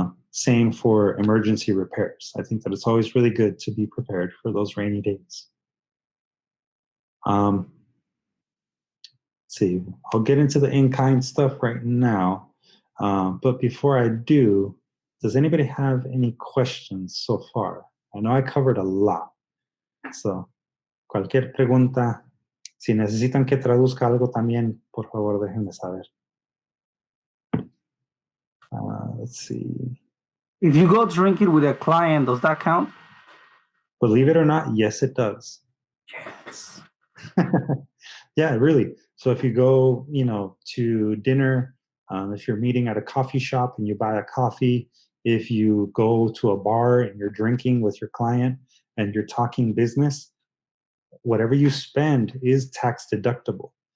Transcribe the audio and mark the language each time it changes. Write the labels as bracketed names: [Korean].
[English] Same for emergency repairs. I think that it's always really good to be prepared for those rainy days. Let's see, I'll get into the in-kind stuff right now. But before I do, does anybody have any questions so far? I know I covered a lot. [Spanish] So, cualquier pregunta, si necesitan que traduzca algo también, por favor, déjenme saber. [English] Let's see. If you go drinking with a client, does that count? Believe it or not, yes, it does. Yes. Yeah, really. So if you go, to dinner, if you're meeting at a coffee shop and you buy a coffee, if you go to a bar and you're drinking with your client and you're talking business, whatever you spend is tax deductible.